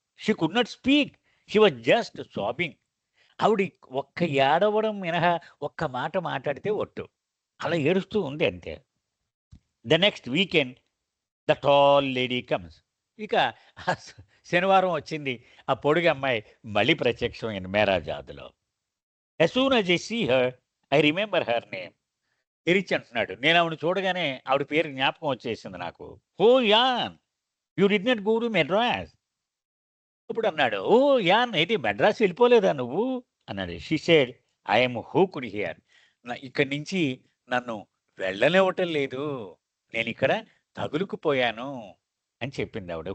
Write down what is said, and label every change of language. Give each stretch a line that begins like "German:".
English: She could not speak, she was just sobbing.
Telugu: ఆవిడ ఒక్క ఏడవడం మినహా ఒక్క మాట మాట్లాడితే ఒట్టు, అలా ఏడుస్తూ ఉంది అంతే.
English: The next weekend the tall lady comes.
Telugu: ఇక ఆ శనివారం వచ్చింది, ఆ పొడుగు అమ్మాయి మళ్ళీ ప్రత్యక్షమైంది మేరాజాద్లో.
English: as soon as I see her, I remember her name.
Telugu: ఇరిచి అంటున్నాడు, నేను ఆవిడ చూడగానే ఆవిడ పేరు జ్ఞాపకం వచ్చేసింది నాకు.
English: Oh Ann, you did not go to Madras.
Telugu: ఇప్పుడు అన్నాడు, ఓ యాన్, అయితే మెడ్రాస్ వెళ్ళిపోలేదా నువ్వు అన్నాడు.
English: She said, I'm hooked here.
Telugu: ఇక్కడి నుంచి నన్ను వెళ్ళనివ్వటం లేదు, నేను ఇక్కడ తగులుకుపోయాను అని చెప్పింది ఆవిడ.